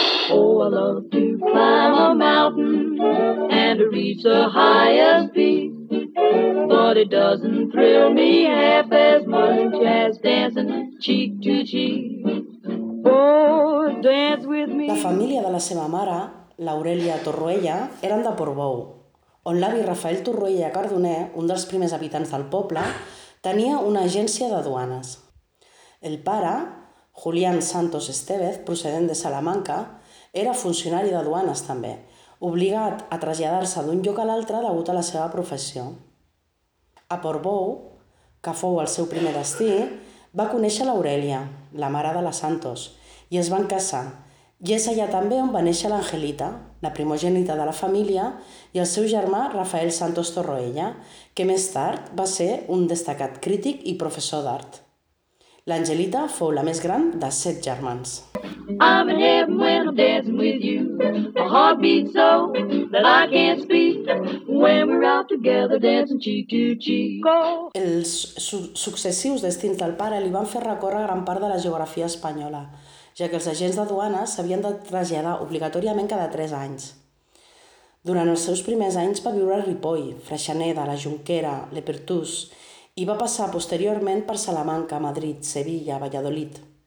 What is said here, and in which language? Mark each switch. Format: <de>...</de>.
<en>Oh, I love to climb a mountain and to reach the highest peak. But it doesn't thrill me half as much as dancing cheek to cheek. Oh, dance with me.</en> <ca>La família de la seva mare, l'Aurelia Torroella, eren de Portbou, on l'avi Rafael Torroella Cardoner, un dels primers habitants del poble, tenia una agència de duanes. El pare, Julián Santos Estevez, procedent de Salamanca, era funcionari de duanes també, obligat a traslladar-se d'un lloc a l'altre degut a la seva professió. A Portbou, que fou el seu primer destí, va conèixer l'Aurelia, la mare de la Santos, i es van casar. I és allà també on va néixer l'Angelita, la primogènita de la família, i el seu germà Rafael Santos Torroella, que més tard va ser un destacat crític i professor d'art. L'Angelita fou la més gran de 7 germans.</ca> <en>I'm in heaven when I'm dancing with you. My heart beats so that I can't speak. when we're out together dancing cheek to cheek.</en> <ca>Els successius destins del pare li van fer recórrer gran part de la geografia espanyola, ja que els agents de duana s'havien de traslladar obligatòriament cada 3 anys. Durant els seus primers anys va viure a Ripoll, Freixeneda, La Jonquera, Le Pertús, i va passar posteriorment per Salamanca, Madrid, Sevilla, Valladolid.</ca>